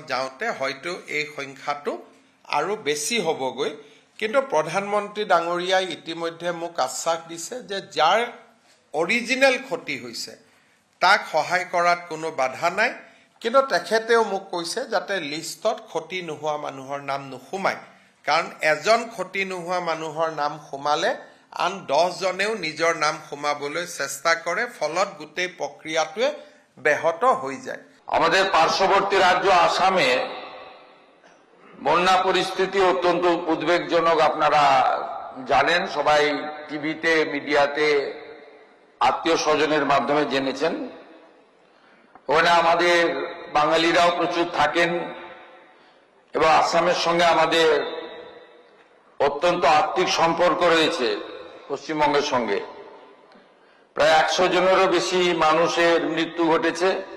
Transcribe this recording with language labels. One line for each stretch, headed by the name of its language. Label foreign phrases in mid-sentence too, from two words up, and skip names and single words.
Assamese: যাওঁতে হয়তো এই সংখ্যাটো আৰু বেছি হ'বগৈ কিন্তু প্ৰধানমন্ত্ৰী ডাঙৰীয়াই ইতিমধ্যে মোক আশ্বাস দিছে যে যাৰ অৰিজিনেল ক্ষতি হৈছে তাক সহায় কৰাত কোনো বাধা নাই কিন্তু তেখেতেও মোক কৈছে যাতে লিষ্টত ক্ষতি নোহোৱা মানুহৰ নাম নোসোমায় কাৰণ এজন ক্ষতি নোহোৱা মানুহৰ নাম সোমালে আন 10 জনেও নিজৰ নাম সোমাবলৈ চেষ্টা কৰে ফলত গোটেই প্ৰক্ৰিয়াটোৱে ব্যাহত হয়ে যায়
Bangla: আমাদের পার্শ্ববর্তী রাজ্য আসামে বন্যা পরিস্থিতি অত্যন্ত উদ্বেগজনক আপনারা জানেন সবাই টিভিতে মিডিয়াতে আত্মীয় স্বজনের মাধ্যমে জেনেছেন ওখানে আমাদের বাঙালিরাও প্রচুর থাকেন এবং আসামের সঙ্গে আমাদের অত্যন্ত আত্মিক সম্পর্ক রয়েছে পশ্চিমবঙ্গের সঙ্গে প্রায় 100 জনেরও বেশি মানুষের মৃত্যু ঘটেছে